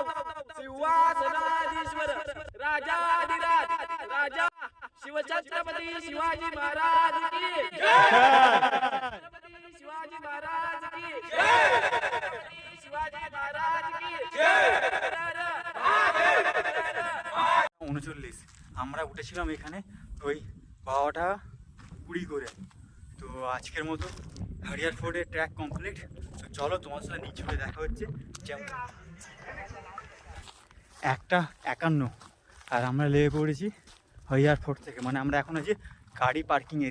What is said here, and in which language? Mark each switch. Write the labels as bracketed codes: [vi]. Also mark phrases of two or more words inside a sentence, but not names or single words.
[hi] सिंहासनाधीश्वर राजाधिराज राजा शिवछत्रपति शिवाजी महाराज की जय। छत्रपति शिवाजी महाराज की जय। शिवाजी महाराज की जय। [bn] 39 আমরা উঠেছিলাম এখানে ওই 12টা 20 করে। তো আজকের মতো হরিয়ার ফোর্ডের [en] track complete. [bn] তো চলো তোমার সাথে নিচে চলে দেখা হচ্ছে। যেমন 1:51 আর আমরা লেগে পড়েছি হরিয়ার ফোর্ট থেকে, মানে আমরা এখন আছি গাড়ি [en] parking area.